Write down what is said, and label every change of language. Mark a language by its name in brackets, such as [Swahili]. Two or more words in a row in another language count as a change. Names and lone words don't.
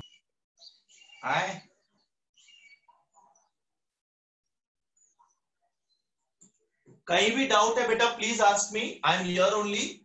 [Hindi] Aye. कहीं भी डाउट है बेटा [English] Please ask me. I am here only.